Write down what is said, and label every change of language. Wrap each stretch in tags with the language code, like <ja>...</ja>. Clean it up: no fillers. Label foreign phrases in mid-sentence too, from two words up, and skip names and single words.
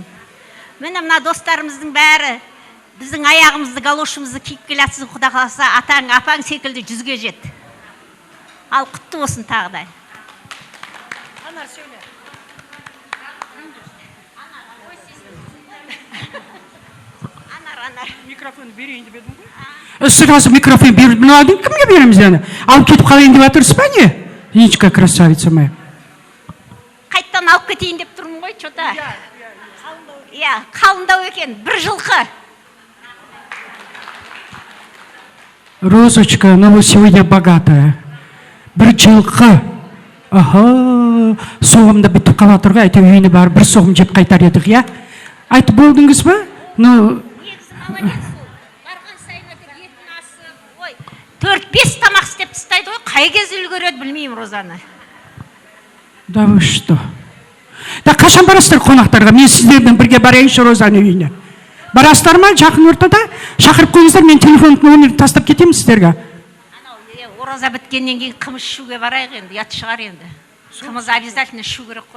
<kk>Міне мына достарымыздың бәрі біздің аяғымызды, галошымызды киіп келатсыз, Құда қаласа, атаң, апаң секілді 100-ге жет. Ал құтты болсын тағы да. Анар сөйле. Анар. Микрофон берейін деп едім ғой? Сразу микрофон беріп, ну, один кімге береміз яны? Алып кетіп қалайын деп жатырсыз ба не?</kk> <ru>Ничка, красавица моя.</ru> <kk>Қайттан алып кетейін деп тұрмын ғой, что-то. Иә, қалындау екен, бір жылқы.</kk> <ru>Розочка, ну вы сегодня богатая.</ru> <kk>Бір жылқы. Ага, соғымда бітіп қала тұрға, әйтеу үйіне барып бір соғым жеп қайтар едік, я? Айтып болдыңыз ба? Ну... 4-5 тамақ істеп тастайды ғой, қай кез үлгереді білмеймін Розаны.</kk> <ru>Да вы что?</ru> <kk>Да қашан барасыздар қонақтарға? Мен сіздермен бірге барайыншы Розаның үйіне. Барасыздар ма? Жақын ортада шақырып қойыңыздар, мен телефон номерін тастап кетемін сіздерге. Ораза біткеннен кейін қымыз ішуге барайық енді, ұят шығар енді. Қымыз обязательно ішу керек қой.</kk>